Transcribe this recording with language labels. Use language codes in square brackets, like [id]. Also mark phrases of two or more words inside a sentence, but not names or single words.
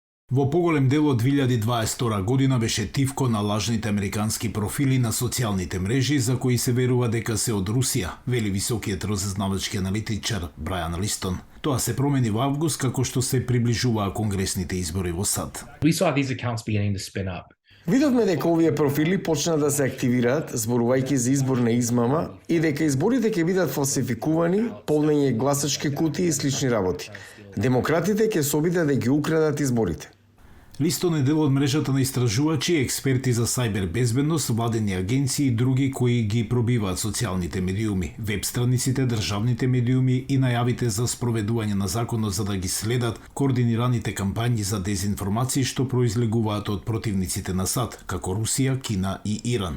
[mk] Во поголем дел од 2022 година беше тивко на лажните американски профили на социјалните мрежи за кои се верува дека се од Русија, вели високиот разузнавачки аналитичар Брајан Листон. Тоа се промени во август како што се приближуваа конгресните избори во САД. [en] We saw these accounts beginning to spin up. [mk] Видовме дека овие профили почна да се активираат, зборувајќи за изборна измама и дека изборите ќе бидат фалсификувани, полнење гласачки кутии и слични работи. Демократите ќе се обидат да ги украдат изборите. Листон е дел од мрежата на истражувачи, експерти за сајбер безбедност, владени агенции и други кои ги пробиваат социјалните медиуми, веб страниците, државните медиуми и најавите за спроведување на законот за да ги следат координираните кампањи за дезинформации што произлегуваат од противниците на САД, како Русија, Кина и Иран.